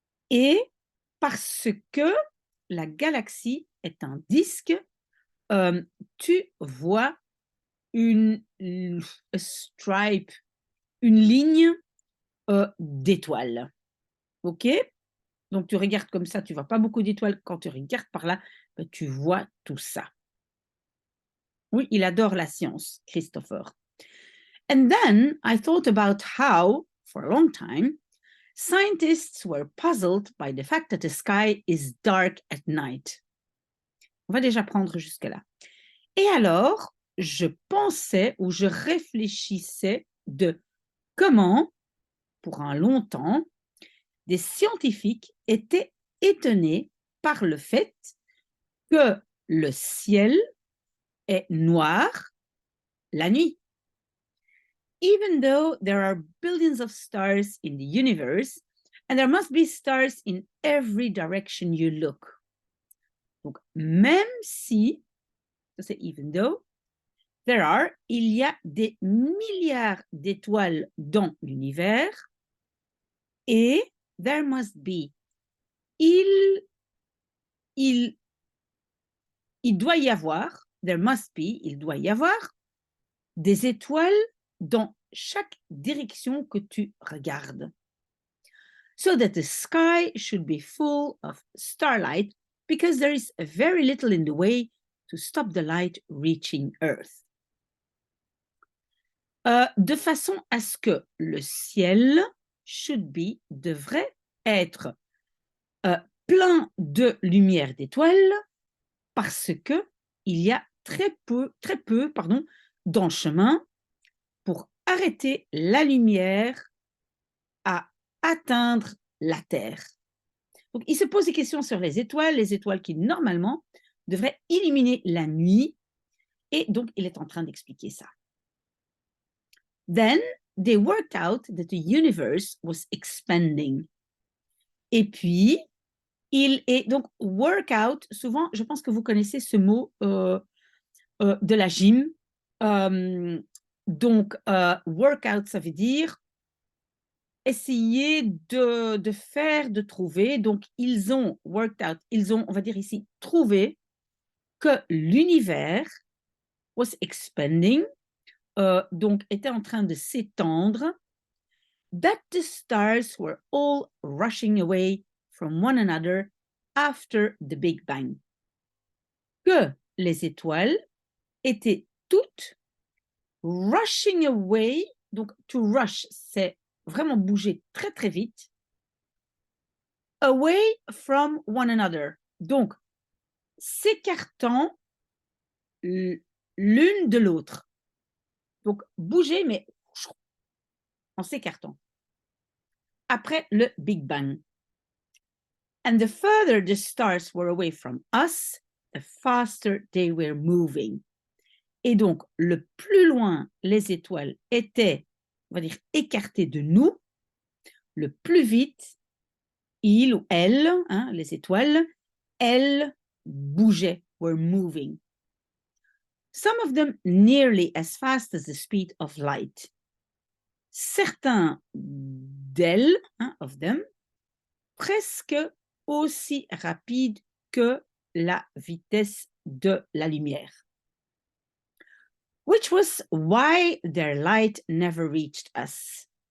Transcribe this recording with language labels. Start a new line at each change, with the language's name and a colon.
French: Et parce que la galaxie est un disque, tu vois une stripe, une ligne d'étoiles. OK? Donc tu regardes comme ça, tu vois pas beaucoup d'étoiles. Quand tu regardes par là, tu vois tout ça. Oui, il adore la science, Christopher.
English: And then I thought about how, for a long time, scientists were puzzled by the fact that the sky is dark at night.
French: On va déjà prendre jusque-là. Et alors, je pensais ou je réfléchissais de comment, pour un long temps, des scientifiques étaient étonnés par le fait que le ciel est noir la nuit.
English: Even though there are billions of stars in the universe, and there must be stars in every direction you look.
French: Donc, même si, ça c'est
English: even though,
French: il y a des milliards d'étoiles dans l'univers, et
English: there must be,
French: il, il, il doit y avoir, there must be, il doit y avoir des étoiles dans chaque direction que tu regardes.
English: So that the sky should be full of starlight because there is very little in the way to stop the light reaching Earth.
French: De façon à ce que le ciel devrait être euh, plein de lumière d'étoiles parce que il y a très peu, pardon, dans le chemin pour arrêter la lumière à atteindre la Terre. Donc, il se pose des questions sur les étoiles qui normalement devraient illuminer la nuit, et donc il est en train d'expliquer ça.
English: Then they worked out that the universe was expanding.
French: Et puis, il est donc workout, souvent, je pense que vous connaissez ce mot de la gym. Donc, workout, ça veut dire essayer de faire, de trouver. Donc, ils ont worked out, ils ont, on va dire ici, trouvé que l'univers
English: was expanding,
French: donc était en train de s'étendre,
English: that the stars were all rushing away from one another after the Big Bang.
French: Que les étoiles étaient toutes
English: rushing away.
French: Donc,
English: to rush,
French: c'est vraiment bouger très, très vite.
English: Away from one another.
French: Donc, s'écartant l'une de l'autre. Donc, bouger, mais en s'écartant. Après le Big Bang.
English: And the further the stars were away from us, the faster they were moving.
French: Et donc, le plus loin les étoiles étaient, on va dire, écartées de nous, le plus vite, il ou elle, hein, les étoiles, elles bougeaient,
English: were moving. Some of them nearly as fast as the speed of light.
French: Certains d'elles, hein,
English: of them,
French: presque aussi rapides que la vitesse de la lumière.
English: Which was why their light never reached us.